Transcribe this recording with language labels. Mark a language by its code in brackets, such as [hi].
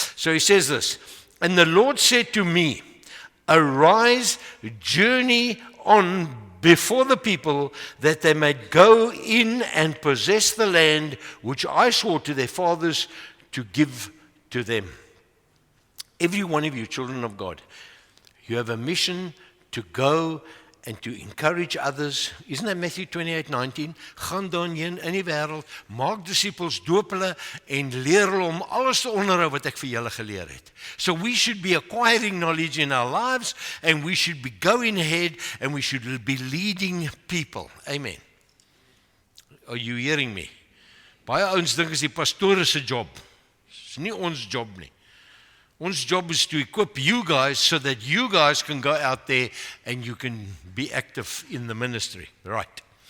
[en] So he says this, and the Lord said to me, arise, journey on before the people, that they may go in and possess the land which I swore to their fathers to give to them. Every one of you, children of God, you have a mission to go and to encourage others. Isn't that Matthew 28:19? [af] Gaan daarheen in die wêreld, maak disippels, doop hulle en leer hulle om alles te onderhou wat ek vir julle geleer het. [en] So we should be acquiring knowledge in our lives, and we should be going ahead, and we should be leading people. [af] Amen. [en] Are you hearing me? [af] Baie ouens dink is die pastoor se job. Dis nie ons job nie. [en] Ons job is to equip you guys so that you guys can go out there and you can be active in the ministry. Right.